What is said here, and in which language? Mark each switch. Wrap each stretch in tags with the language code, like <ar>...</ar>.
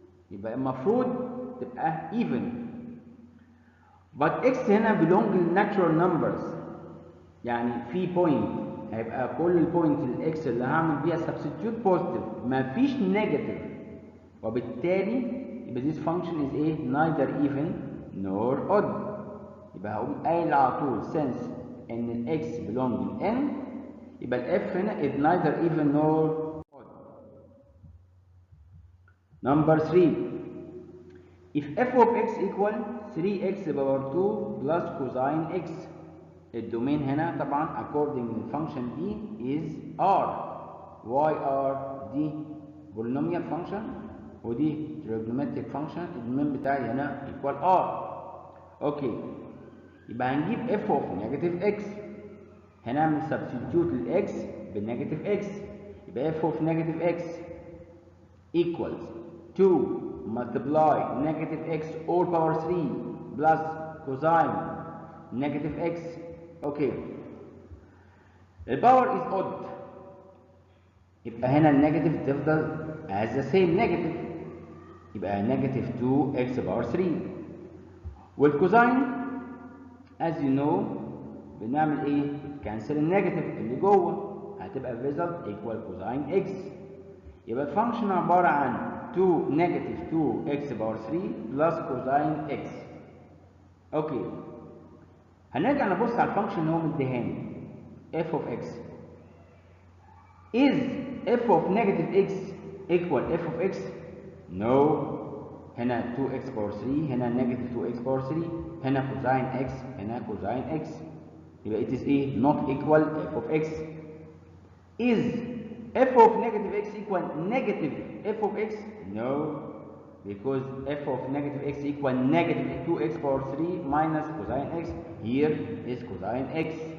<ar>يبقى المفروض تبقى even.</ar> <en>But x</en> <ar>هنا</ar> <en>belong to natural numbers.</en> <ar>يعني في point هيبقى كل البوينت الاكس اللي هعمل بيها substitute positive، ما فيش negative، وبالتالي يبقى</ar> <en>this function is neither even nor odd.</en> <ar>يبقى هقوم قايل على طول since ان ال x belong ل n، يبقى ال f هنا</ar> <en>is neither even nor odd. Number 3, if f of x equal 3x power 2 plus cosine x،</en> <ar>الدومين هنا طبعا</ar> <en>according</en> <ar>للفانكشن دي</ar> <en>is r. why r؟ دي polynomial function ودي trigonometric function،</en> <ar>الدومين بتاعي هنا</ar> <en>equal r.</en> <ar>اوكي، يبقى هنجيب</ar> <en>f of negative x، هنعمل substitute للx بالنيجاتيف x، يبقى f of negative x equals 2 multiply negative x all power 3 plus cosine negative x. Okay, الباور is odd،</en> <ar>يبقى هنا النيجاتيف تفضل</ar> <en>as the same negative، يبقى negative 2x power 3. والكوزاين as you know</en> <ar>بنعمل ايه؟ بنكنسل النيجاتيف اللي جوه، هتبقى</ar> <en>result equal cosine x.</en> <ar>يبقى الفانكشن عباره عن 2 نيجاتيف 2x باور 3 بلس كوزاين x. اوكي، هنرجع نبص على الفانكشن اللي هو مديهاني f of x.</ar> <en>Is f of negative x equal f of x? No.</en> <ar>هنا 2x باور 3، هنا negative 2x باور 3، هنا كوزاين x، هنا كوزاين x.</ar> <en>يبقى it is a not equal f of x. Is f of negative x equal negative f of x? No, because f of negative x equal negative 2x power 3 minus cosine x. Here is cosine x.</en>